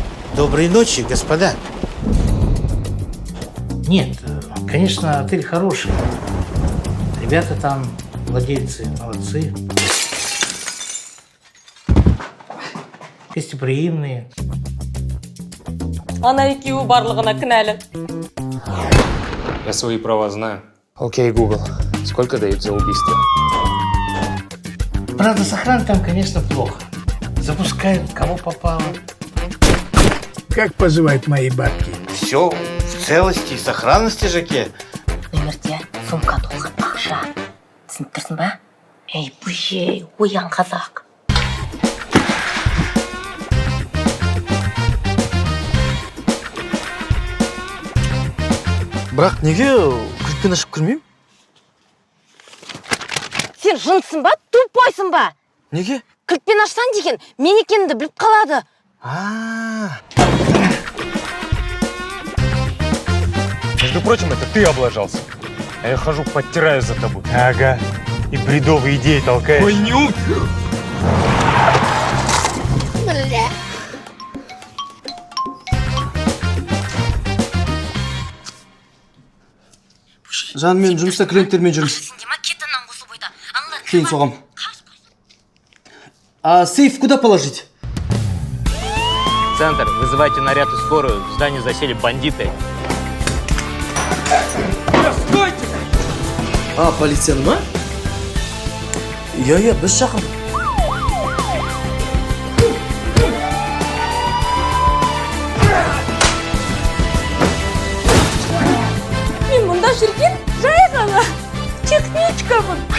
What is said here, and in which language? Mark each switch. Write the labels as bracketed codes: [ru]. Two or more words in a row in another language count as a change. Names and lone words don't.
[ru] Доброй ночи, господа. Нет, конечно, отель хороший. Ребята там, владельцы, молодцы. Гостеприимные. [kk] Ана екеуі барлығына кінәлі. [ru] Я свои права знаю. Окей, Google. Сколько дают за убийство? Правда, с охраной там, конечно, плохо. Запускают, кого попало. Как поживают мои бабки? Все в целости и сохранности, Жаке. [kk] Өмірде сумка толған ақша. Түсініп тұрсың ба? Ей, бөжей, оян қазақ. Бірақ неге кілтпен ашып кірмеймін? Сен жынсың ба, тупойсың ба? Неге? Кілтпен ашсан деген мен екенімді біліп қалады. [ru] Между прочим, это ты облажался. А я хожу, подтираю за тобой. Ага. И бредовые идеи толкаешь. Хуйню! [kk] Жан, мен жұмыста клиенттермен жүрміз. Кейін соғам. [ru] А сейф куда положить? Центр, вызывайте наряд и скорую. В здании засели бандиты. А, [kk] полицияны ма? Иә, біз шақырдық. Мен мұнда жүрген жай ғана техничкамын.